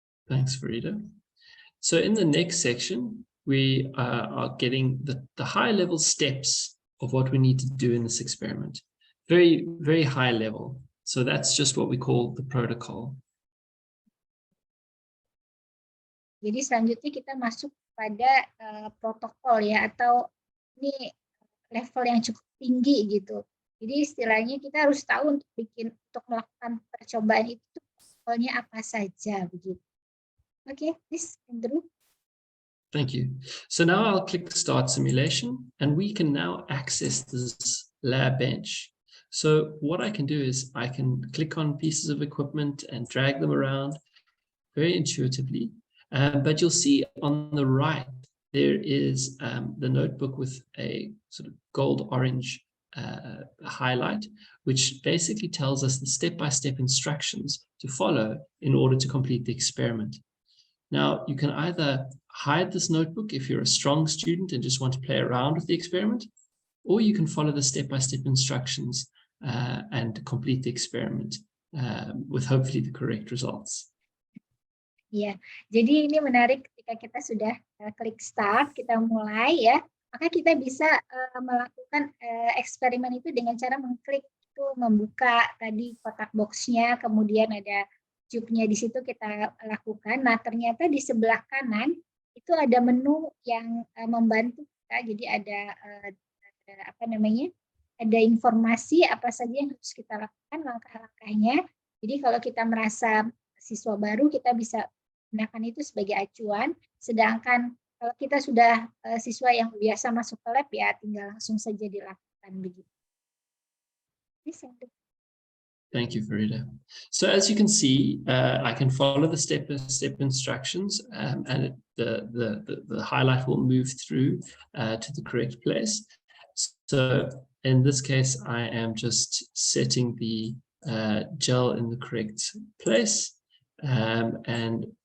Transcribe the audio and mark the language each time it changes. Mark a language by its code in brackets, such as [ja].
[en] Thanks, Farida. So in the next section, we are getting the high-level steps of what we need to do in this experiment. Very, very high level. So that's just what we call the protocol. [id] Jadi selanjutnya kita masuk pada protokol ya, atau ini level yang cukup tinggi gitu. Jadi istilahnya kita harus tahu untuk melakukan percobaan itu protokolnya apa saja begitu. [en] Okay, please, Andrew. Thank you. So now I'll click Start Simulation, and we can now access this lab bench. So what I can do is I can click on pieces of equipment and drag them around very intuitively. But you'll see on the right, there is the notebook with a sort of gold-orange highlight, which basically tells us the step-by-step instructions to follow in order to complete the experiment. Now, you can either hide this notebook if you're a strong student and just want to play around with the experiment, or you can follow the step-by-step instructions and complete the experiment with hopefully the correct results. [id] Ya, jadi ini menarik ketika kita sudah klik start, kita mulai ya, maka kita bisa melakukan eksperimen itu dengan cara mengklik itu, membuka tadi kotak boxnya, kemudian ada tube-nya di situ kita lakukan. Nah, ternyata di sebelah kanan itu ada menu yang membantu kita, jadi ada apa namanya? Ada informasi apa saja yang harus kita lakukan, langkah-langkahnya. Jadi kalau kita merasa siswa baru, kita bisa gunakan itu sebagai acuan, sedangkan kalau kita sudah siswa yang biasa masuk ke lab ya tinggal langsung saja dilakukan begitu. [en] Thank you, Farida. So as you can see, I can follow the step-by-step instructions, and the highlight will move through to the correct place. So in this case, I am just setting the gel in the correct place, and